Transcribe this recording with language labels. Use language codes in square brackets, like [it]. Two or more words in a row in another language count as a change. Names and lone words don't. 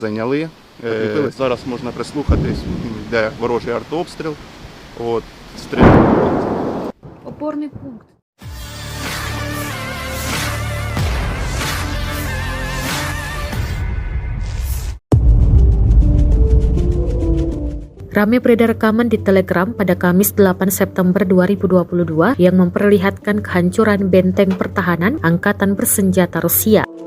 [uk] Зайняли. Зараз можна прислухатись, йде ворожий артобстріл. Стріляють. Опорний пункт. [id] Ramai beredar rekaman di Telegram pada Kamis 8 September 2022 yang memperlihatkan kehancuran benteng pertahanan Angkatan Bersenjata Rusia.